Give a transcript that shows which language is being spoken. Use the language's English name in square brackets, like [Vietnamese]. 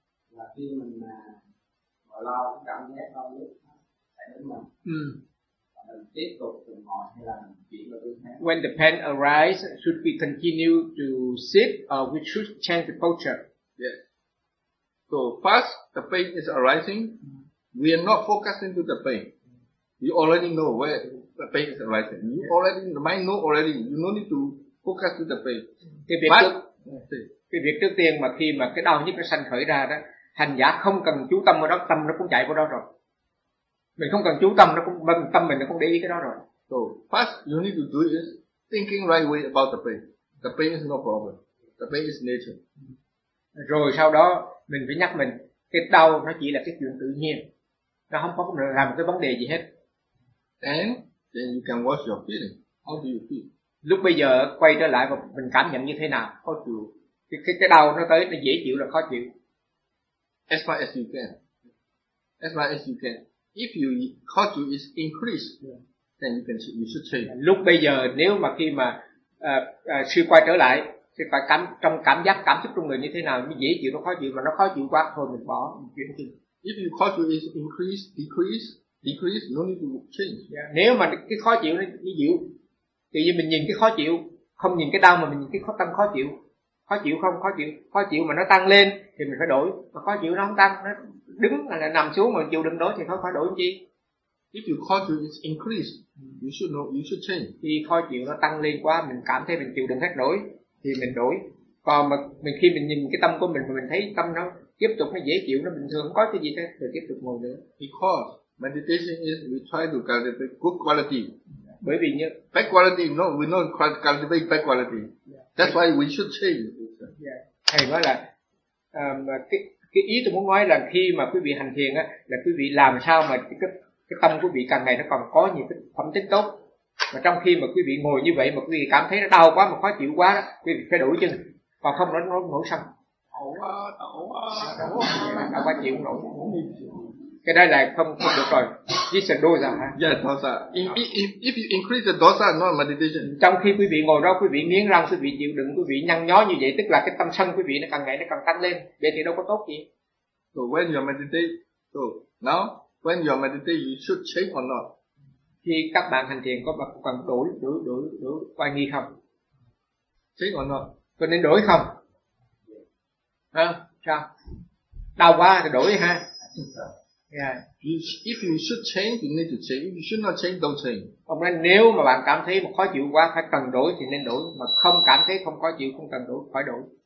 [Vietnamese] Là khi mình mà gọi lo cái cảm giác lo lúc tại đến mình. Ừ. Mình tiếp tục từ ngồi hay là mình chuyển vào tư thế. [English] When the pain arises, should we continue to sit or we should change the posture? Yes. So first, the pain is arising. We are not focusing to the pain. You already know where the pain is arising. You already, the mind know already. You no need to focus to the pain. [Vietnamese] Cái việc trước tiên mà khi mà cái đau nhức nó sanh khởi ra đó, hành giả không cần chú tâm vào đó, tâm nó cũng chạy vào đó rồi. Mình không cần chú tâm, nó cũng tâm mình nó cũng để ý cái đó rồi. [English] So first you need to do is thinking right way about the pain. The pain is no problem. The pain is nature. [Vietnamese] Rồi sau đó mình phải nhắc mình cái đau nó chỉ là cái chuyện tự nhiên, nó không có làm cái vấn đề gì hết. [English] And then you can watch your feeling. How do you feel? [Vietnamese] Lúc bây giờ quay trở lại và mình cảm nhận như thế nào? Khó chịu. Cái đau nó tới nó dễ chịu là khó chịu. [English] As far as you can. As far as you can. If you [Vietnamese] khó chịu [English] is increased, yeah, then you can you should change. [Vietnamese] Lúc bây giờ nếu mà khi mà sư quay trở lại thì phải cảm trong cảm giác cảm xúc trong người như thế nào, nó dễ chịu nó khó chịu, mà nó khó chịu quá thôi mình bỏ mình chuyển đi. [English] If you [Vietnamese] khó chịu [English] is increased, decrease, no need to change. Yeah. [Vietnamese] Nếu mà cái khó chịu nó dịu, tự nhiên mình nhìn cái khó chịu, không nhìn cái đau mà mình nhìn cái tâm khó chịu. Khó chịu không? Khó chịu mà nó tăng lên thì mình phải đổi. Mà khó chịu nó không tăng, nó đứng là nằm xuống mà chịu đựng đổi thì thôi phải đổi chi. [English] If your [Vietnamese] khó chịu [English] is increased, you should know, you should change. [Vietnamese] Khi khó chịu nó tăng lên quá, mình cảm thấy mình chịu đựng hết nổi thì mình đổi. Còn mà mình khi mình nhìn cái tâm của mình mà mình thấy tâm nó tiếp tục nó dễ chịu, nó bình thường không có cái gì hết thì tiếp tục ngồi nữa. [English] Because meditation is we try to cultivate good quality. [Vietnamese] Bởi vì như [English] bad quality, no, we don't cultivate bad quality. That's why we should change. Yeah. [Vietnamese] Thầy nói là cái ý tôi muốn nói là khi mà quý vị hành thiền á, là quý vị làm sao mà cái tâm quý vị càng ngày nó còn có nhiều cái phẩm tính tốt, mà trong khi mà quý vị ngồi như vậy mà quý vị cảm thấy nó đau quá mà khó chịu quá đó, quý vị phải đổi chứ, còn không nó nổi xong đau quá chịu nổi. Cái đó là không được rồi. [English] This is dosa. Yes, dosa. If you increase the dosa, not meditation. [Vietnamese] Trong khi quý vị ngồi đó, quý vị nghiến răng, quý vị chịu đựng, quý vị nhăn nhó như vậy, tức là cái tâm sân quý vị nó càng ngày nó càng tăng lên. Vậy thì đâu có tốt gì. [English] So when you meditate, so now when you meditate, you should change or not? [Vietnamese] Khi các bạn hành thiền có cần đổi quan nghi không? [English] Change or not? [Vietnamese] Có nên đổi không? Hả? Sao? Đau quá thì đổi ha. [English] Yeah. If you should change, you need to change. If you should not change, don't change. [Vietnamese] Ông nói nếu mà bạn cảm thấy mà khó chịu quá phải cần đổi thì nên đổi, mà không cảm thấy không khó chịu không cần đổi phải đổi.